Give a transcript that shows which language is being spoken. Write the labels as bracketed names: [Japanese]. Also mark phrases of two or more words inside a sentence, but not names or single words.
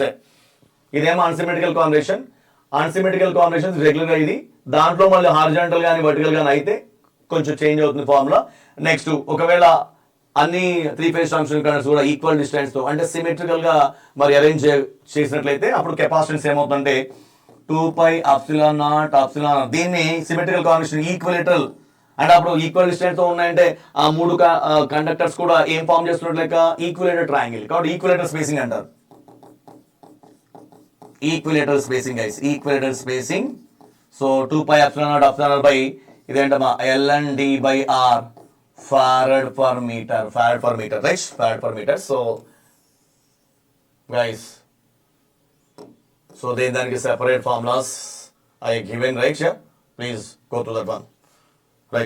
[Telugu] ఇదేమో [English] unsymmetrical configuration [Telugu] రెగ్యులర్ గా ఇది, దాంట్లో మళ్ళీ హారిజాంటల్ గానీ వర్టికల్ గానీ అయితే కొంచెం చేంజ్ అవుతుంది ఫార్ములా. నెక్స్ట్ ఒకవేళ అన్ని [English] 3 phase transmission currents [Telugu] కూడా [English] equal distance [Telugu] తో అంటే సిమెట్రికల్ గా మరి అరేంజ్ చేసినట్లయితే అప్పుడు కెపాసిటెన్స్ ఏమవుతుందంటే [English] 2 pi epsilon naught epsilon r. [Telugu] దీన్ని [English] symmetrical configuration equilateral [Telugu] అంటే అప్పుడు [English] equal distance [Telugu] తో ఉన్నాయంటే ఆ మూడు కండక్టర్స్ కూడా ఏం ఫామ్ చేస్తున్నట్లయిక [English] equilateral triangle, [Telugu] కాబట్టి [English] equilateral spacing [Telugu] అంటారు. [English] equilateral spacing guys, equilateral spacing. సో 2 pi epsilon naught epsilon r by ఇదేంటమ్మా ln d by r farad per meter right, farad per meter. So guys, so then separate formulas I given right here, please go to that one right.